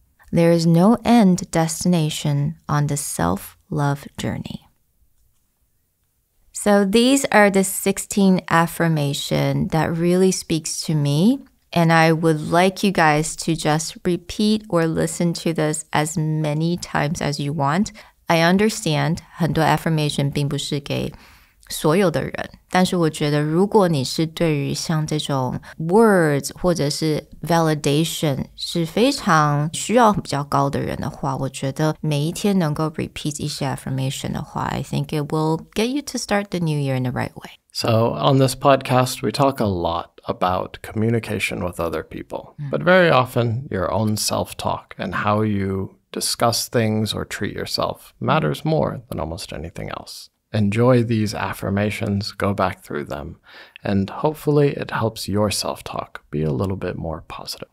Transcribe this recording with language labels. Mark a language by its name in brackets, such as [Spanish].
[English] There is no end destination on the self-love journey. So these are the 16 affirmations that really speaks to me. And I would like you guys to just repeat or listen to this as many times as you want. I understand [Chinese] 很多 affirmation 并不是给所有的人，但是我觉得如果你是对于像这种 words 或者是 validation 是非常需要比较高的人的话，我觉得每一天能够 repeat 一些 affirmation 的话， [English] I think it will get you to start the new year in the right way. So on this podcast, we talk a lot about communication with other people, but very often your own self-talk and how you discuss things or treat yourself matters more than almost anything else. Enjoy these affirmations, go back through them, and hopefully it helps your self-talk be a little bit more positive.